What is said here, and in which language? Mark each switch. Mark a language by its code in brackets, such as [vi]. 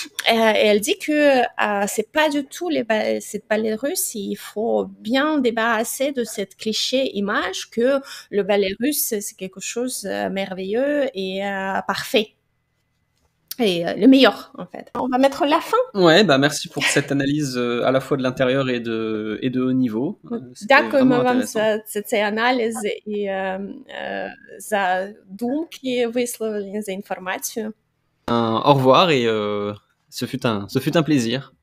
[fr] Et elle dit que c'est pas du tout cette ballet russe, il faut bien débarrasser de cette cliché image que le ballet russe, c'est quelque chose de merveilleux et parfait. Et le meilleur, en fait. On va mettre la fin. Ouais, bah merci pour cette analyse à la fois de l'intérieur et de haut niveau. [uk] Дякуємо вам за цей аналіз і за думки висловлені, за інформацію. [fr] Au revoir et ce fut un plaisir.